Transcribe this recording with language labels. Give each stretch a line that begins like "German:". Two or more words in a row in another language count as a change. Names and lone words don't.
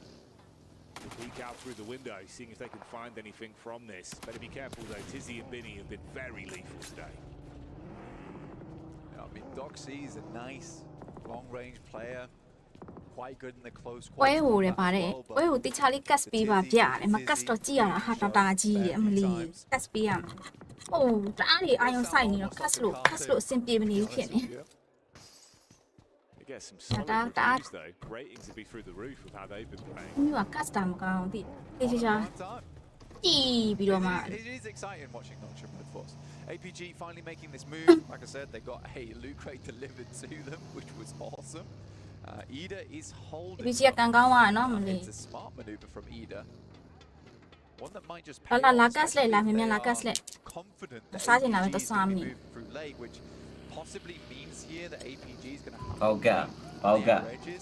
English: We'll peek out through the window, seeing if they can find anything from this. Better be careful though, 𝐷𝐸𝐤𝐵 and 𝐵INI have been very lethal today. I mean, 𝐷𝐸𝐤𝐵 is a nice long-range player. Quite good in the close quarters.
Burmese: 𝐷𝐸𝐤𝐵 တိချာလေး cast ပေးပါဗျာ။မ cast တော့ကြည့်ရတာဟာတာကြီးတယ်အမလီ cast ပေးရမှာ။အိုးတအားကြီးအာယုံဆိုင်နေတော့ cast လို့အဆင်ပြေမနေဘူးဖြစ်နေ။
English: Get some solid reviews though. Ratings would be through the roof of how they've been playing.
Burmese: ဒီက cast တာမကောင်းဘူးတိ။တေးချာကြည့်ပြီးတော့မှ
English: It is exciting watching 𝐷𝐸𝐤𝐵 Red Force. APG finally making this move. Like I said, they got a loot crate delivered to them, which was awesome. 𝐸𝐷𝐴 is holding. It's a smart maneuver from 𝐸𝐷𝐴. One that might just pay off. Confident that APG is going to move through late, which possibly means here that APG is going to have the edges.